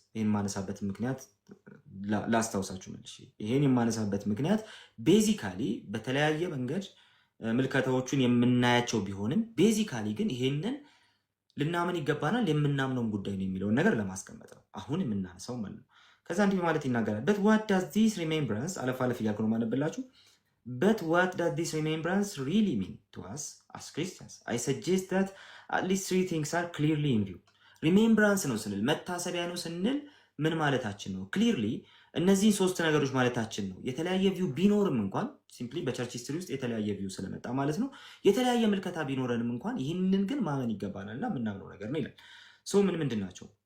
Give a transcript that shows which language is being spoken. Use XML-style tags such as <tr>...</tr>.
<am>ይሄን ማነሳበት ምክንያት ላስታውሳችሁ መልሼ። ይሄን የማነሳበት ምክንያት ቤዚካሊ በተለያየ መንገድ ምልከታዎቹን የምናያቸው ቢሆንም ቤዚካሊ ግን ይሄንን ልናምን ይገባናል የምናምነውን ጉዳይ ነው የሚለውን ነገር ለማስቀመጥ ነው አሁን የምናነሳው ማለት ነው። ከዛ እንዲህ ማለት ይናገራል።</am> <en>but what does this remembrance</en> <am>አለፍ እያልኩ ነው ማነብላችሁ።</am> <en>but what does this remembrance really mean to us as Christians? I suggest that at least three things are clearly in view.</en> <am>remembrance ነው ስንል መታሰቢያ ነው ስንል ምን ማለታችን ነው? ክሊርሊ እነዚህን ሶስት ነገሮች ማለታችን ነው። የተለያየ ቪው ቢኖርም እንኳን ሲምፕሊ በቸርች ሂስትሪ ውስጥ የተለያየ ቪው ስለመጣ ማለት ነው። የተለያየ ምልከታ ቢኖረንም እንኳን ይህንን ግን ማመን ይገባናልና የምናምነው ነገር ነው ይላል። ምንድን ናቸው?</am>